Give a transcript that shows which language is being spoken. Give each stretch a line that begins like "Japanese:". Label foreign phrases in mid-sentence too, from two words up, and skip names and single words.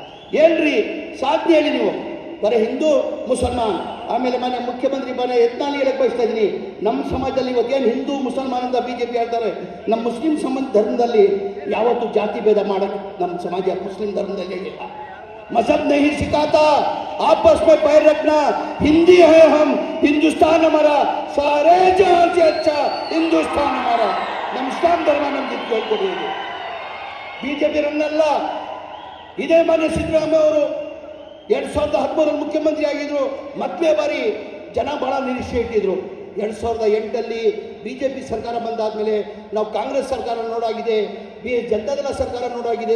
Kannada: ಏನ್ರಿ ಸಾಧ್ಯ ಹೇಳಿ ನೀವು? ಬರೀ ಹಿಂದೂ ಮುಸಲ್ಮಾನ್, ಆಮೇಲೆ ಮನೆ ಮುಖ್ಯಮಂತ್ರಿ ಮನೆ ಯತ್ನಾಲಿ ಹೇಳಕ್ ಬಯಸ್ತಾ ಇದ್ದೀನಿ, ನಮ್ಮ ಸಮಾಜದಲ್ಲಿ ಇವತ್ತೇನು ಹಿಂದೂ ಮುಸಲ್ಮಾನ್ ಅಂತ ಬಿಜೆಪಿ ಹೇಳ್ತಾರೆ, ನಮ್ಮ ಮುಸ್ಲಿಂ ಧರ್ಮದಲ್ಲಿ ಯಾವತ್ತು ಜಾತಿ ಭೇದ ಮಾಡಕ್ ನಮ್ಮ ಸಮಾಜ ಮುಸ್ಲಿಂ ಧರ್ಮದಲ್ಲಿ ಇಲ್ಲ.
Hindi: मजहब नहीं सिखाता आपस में पैर रखना, हिंदी है हम, हिंदुस्तान हमारा, सारे जहां से अच्छा हिंदुस्तान हमारा.
Kannada: ನಮ್ಮ ಇಸ್ಲಾಂ ಧರ್ಮ ನಮ್ಗೆ ಹೇಳ್ಕೊಡೋದು. ಬಿಜೆಪಿ ರಂಗಲ್ಲ. ಇದೇ ಮಾನ್ಯ ಸಿದ್ದರಾಮಯ್ಯ ಅವರು 2013 ಮುಖ್ಯಮಂತ್ರಿ ಆಗಿದ್ರು. ಮೊದಲೇ ಬಾರಿ ಜನ ಬಹಳ ನಿರೀಕ್ಷೆ ಇಟ್ಟಿದ್ರು. 2008 ಬಿಜೆಪಿ ಸರ್ಕಾರ ಬಂದಾದ್ಮೇಲೆ ನಾವು ಕಾಂಗ್ರೆಸ್ ಸರ್ಕಾರ ನೋಡಾಗಿದೆ, ಜನತಾದಳ ಸರ್ಕಾರ ನೋಡಾಗಿದೆ.